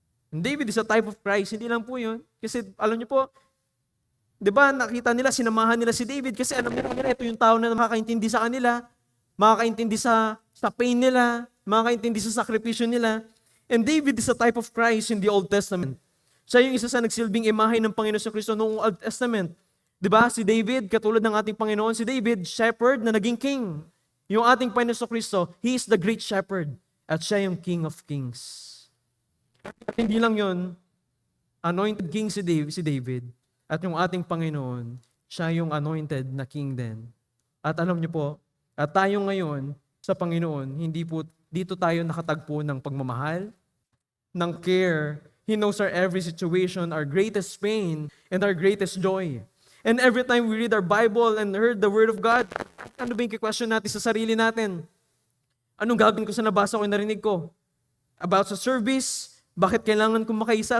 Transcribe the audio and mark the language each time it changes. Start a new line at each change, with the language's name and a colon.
English: And David is a type of Christ.
Filipino: Hindi lang po yun. Kasi alam niyo po, di ba nakita nila, sinamahan nila si David kasi alam nila ito yung tao na makakaintindi sa kanila, makakaintindi sa pain nila, makakaintindi sa sakripisyo nila.
English: And David is a type of Christ in the Old Testament.
Filipino: Siya yung isa sa nagsilbing imahe ng Panginoon sa Kristo noong Old Testament. Diba? Si David, katulad ng ating Panginoon, si David, shepherd na naging king. Yung ating Panginoon sa Kristo,
English: He is the great shepherd.
Filipino: At siya yung King of Kings. At hindi lang yun, anointed king si David. At yung ating Panginoon, siya yung anointed na king din. At alam niyo po, at tayo ngayon sa Panginoon, hindi po dito tayo nakatagpo ng pagmamahal, ng care.
English: He knows our every situation, our greatest pain, and our greatest joy. And every time we read our Bible and heard the Word of God,
Filipino: ano ba yung question natin sa sarili natin? Anong gagawin ko sa nabasa ko, narinig ko? about sa service, bakit kailangan kong makaisa?